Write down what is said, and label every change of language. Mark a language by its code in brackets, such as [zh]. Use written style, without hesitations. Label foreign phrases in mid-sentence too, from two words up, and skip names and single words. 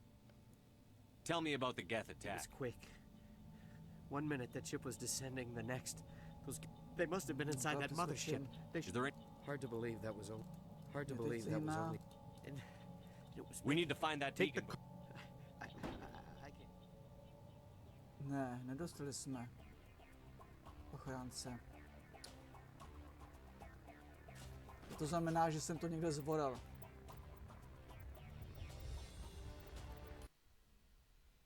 [en] Tell me about the Geth It attack. was quick. 1 minute that ship was descending, the next, they must have been inside that mothership. Is there any... Hard to believe that was only. Hard to Yeah, believe [cs] teď [en] that was [cs] zajímá. [en] only. And it was. We need to find that Take the. beacon. I can't. [cs] Ne, nedostali jsme ochránce. To znamená, že jsem to někde zvoral.